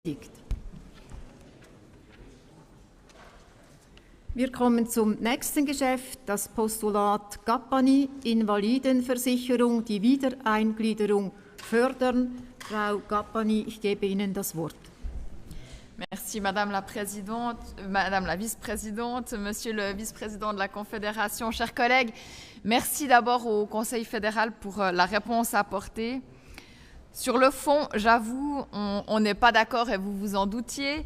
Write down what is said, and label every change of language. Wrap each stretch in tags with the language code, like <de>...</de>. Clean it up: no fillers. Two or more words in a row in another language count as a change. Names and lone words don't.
<de>Wir kommen zum nächsten Geschäft, das Postulat Gappani, Invalidenversicherung, die Wiedereingliederung fördern. Frau Gappani, ich gebe Ihnen das Wort.</de> <fr>Merci Madame la Présidente, Madame la Vice-Présidente, Monsieur le Vice-Président de la Confédération, chers collègues. Merci d'abord au Conseil fédéral pour la réponse apportée. Sur le fond, j'avoue, on n'est pas d'accord et vous vous en doutiez.</fr>